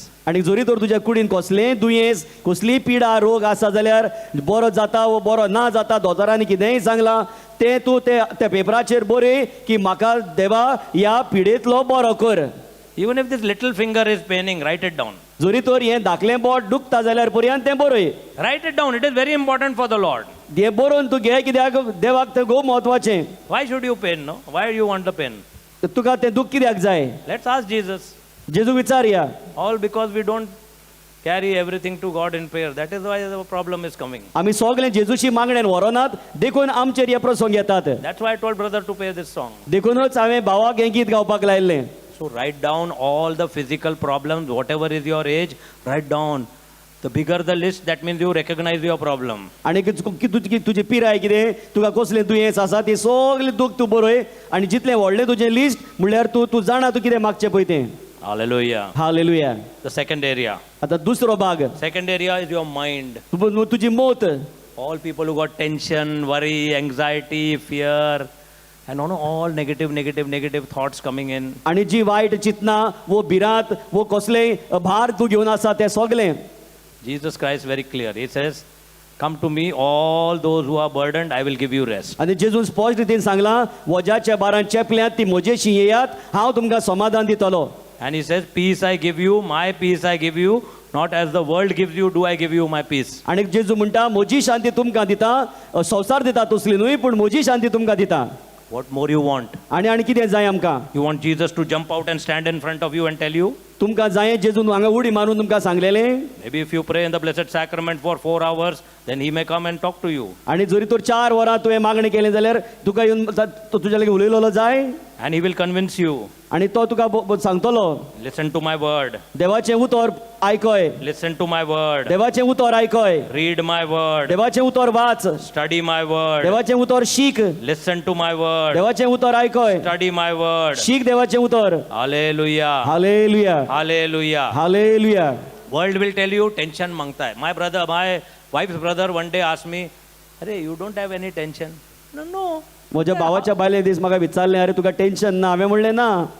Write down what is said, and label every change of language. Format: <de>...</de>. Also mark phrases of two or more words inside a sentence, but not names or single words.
<kok>आनी जरी तर तुज्या कुडीन कसलेंय दुयेंस कसलीय पिडा रोग आसा जाल्यार बरो जाता वो बरो ना जाता दोतोरांनी कितेंय सांगलां तें तूं त्या पेपराचेर बरय की म्हाका देवा ह्या पिडेंतलो बरो कर.</kok> <en>Even if this little finger is paining, write it down.</en> <kok>जरी तर हें धाकलें बोट दुखता जाल्यार पर्यंत तें बरय.</kok> <en>Write it down. It is very important for the Lord.</en> <kok>हें बरोवन तूं घे कित्याक देवाक तें खूब म्हत्वाचें.</kok> <en>Why should you pain, no? Why do you want the pain?</en> <kok>तुका तें दूख कित्याक जाय?</kok> <en>Let's ask Jesus.</en> <kok>जेजू विचारया.</kok> <en>All because we don't carry everything to God in prayer. That is why the problem is coming.</en> <kok>आमी सगळे जेजूची मागण्यान व्हरोनात देखून आमचेर हे प्रसंग येतात.</kok> <en>That's why I told brother to play this song.</en> <kok>देखूनच हांवें भावाक हें गीत गावपाक लायिल्लें.</kok> <en>So write down all the physical problems, whatever is your age, write down. The bigger the list, that means you recognize your problem.</en> <kok>आनी तुजी पिराय कितें, तुका कसलें दुयेंस आसा ती सगळी दूख तूं बरय आनी जितलें व्हडलें तुजें लिस्ट म्हणल्यार तूं जाणा तूं कितें मागचें पळय तें. Hallelujah. हालेलुया.</kok> <en>The second area.</en> <kok>आतां दुसरो भाग,</kok> <en>Second area is your mind.</en> <kok>तुजी मोत.</kok> <en>All people who got tension, worry, anxiety, fear, and all negative thoughts coming in.</en> <kok>आनी जी वायट चिंतना वो भिरांत वो कसलेय भार तूं घेवन आसा तें सगलें.</kok> <en>Jesus Christ very clear. He says, come to me, all those who are burdened, I will give you rest.</en> <kok>आनी जेजून स्पश्ट रितीन सांगलां, वज्याच्या भारान चेपल्यात ती म्हजेशी येयात, हांव तुमकां समाधान दितलो.</kok> <en>And he says, peace I give you, my peace I give you, not as the world gives you, do I give you my peace.</en> <kok>आनी जेजू म्हणटा म्हजी शांती तुमकां दिता, संवसार दिता तसली न्हय पूण म्हजी शांती तुमकां दिता.</kok> <en>What more you want?</en> <kok>आनी कितें जाय आमकां?</kok> <en>You want Jesus to jump out and stand in front of you and tell you?</en> <kok>तुमकां जाय जेजून हांगा उडी मारून तुमकां सांगलेलें.</kok> <en>Maybe if you pray in the Blessed Sacrament for 4 hours, then he may come and talk to you.</en> <kok>आनी जरी तर 4 वरां तुवें मागणें केलें जाल्यार तुका येवन तो तुज्या लागीं उलयलोलो जाय</kok> <en>And he will convince you.</en> <kok>आनी तो तुका सांगतलो.</kok> <en>Listen to my word.</en> <kok>देवाचें उतर आयकय,</kok> <en>Listen to my word.</en> <kok>देवाचें उतर आयकय,</kok> <en>Read my word.</en> <kok>देवाचें उतर वाच,</kok> <en>Study my word.</en> <kok>देवाचें उतर शीक,</kok> <en>Listen to my word.</en> <kok>देवाचें उतर आयकय,</kok> <en>Study my word.</en> <kok>शीक देवाचें उतर. Hallelujah. हालेलुया. Hallelujah. हालेलुया.</kok> <en>World will tell you tension</en> <hi>मांगता है.</hi> <en>My wife's brother one day asked me, "Arey, you don't have any tension?" No.</en> <kok>म्हज्या भावाच्या बायले दीस म्हाका विचारलें, अरे तुका टेन्शन ना? हांवें म्हणलें ना.</kok>